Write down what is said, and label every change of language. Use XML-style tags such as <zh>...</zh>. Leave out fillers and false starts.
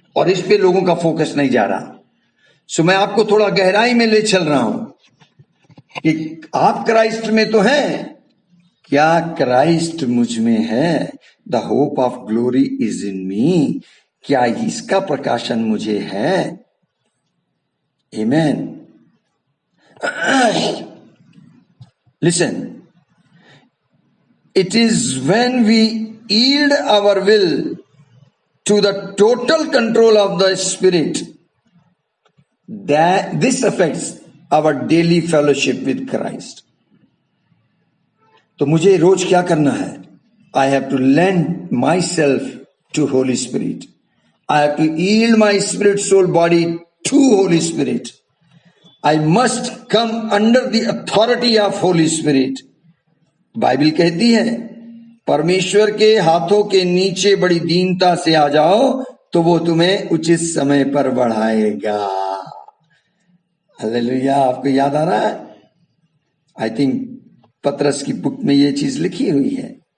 <hi>और इस पे लोगों का फोकस नहीं जा रहा। सो मैं आपको थोड़ा गहराई में ले चल रहा हूं कि आप क्राइस्ट में तो हैं, क्या क्राइस्ट मुझ में है?</hi> <en>The hope of glory is in me.</en> <hi>क्या इसका प्रकाशन मुझे है? आमेन।</hi> <en>Listen, it is when we yield our will to the total control of the Spirit that this affects our daily fellowship with Christ.</en> <hi>तो मुझे रोज क्या करना है?</hi> <en>I have to lend myself to Holy Spirit. I have to yield my spirit, soul, body to Holy Spirit. I must come under the authority of Holy Spirit.</en> <hi>Bible कहती है, परमेश्वर के हाथों के नीचे बड़ी दीनता से आ जाओ तो वो तुम्हें उचित समय पर बढ़ाएगा। हालेलुया। आपको याद आ रहा है? आई थिंक पतरस की बुक में ये चीज लिखी हुई है।</hi>